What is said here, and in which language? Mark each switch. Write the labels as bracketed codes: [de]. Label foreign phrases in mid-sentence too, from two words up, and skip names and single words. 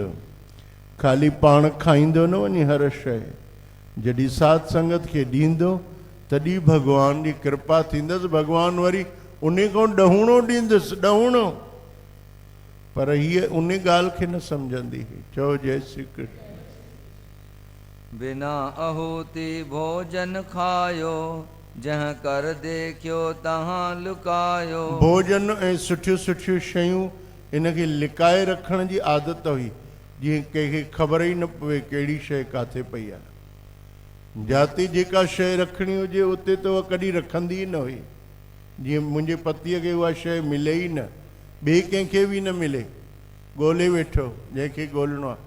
[sd] ख़ाली पाण खाईंदो न वञे हर शइ, जॾहिं साध संगत खे ॾींदो तॾहिं भॻवान जी कृपा थींदसि। भॻवानु वरी उन खां ॾहूणो ॾींदुसि, ॾहूणो। पर हीअ उन ॻाल्हि खे न सम्झंदी हुई। चओ जय श्री कृष्ण। [hi] बिना अहूति भोजन खायो जहाँ कर देखियो तहाँ लुकायो। [sd] भोजन ऐं सुठियूं सुठियूं शयूं इनखे लिकाए रखण जी आदत हुई, जीअं कंहिंखे ख़बर ई न पवे कहिड़ी शइ काथे पई आहे। जाते जेका शइ रखणी हुजे उते त उहा कॾहिं रखंदी ई न हुई। जीअं मुंहिंजे पतीअ खे उहा शइ मिले ई न, ॿिए कंहिंखे बि न मिले, ॻोल्हे वेठो जंहिंखे ॻोल्हणो आहे।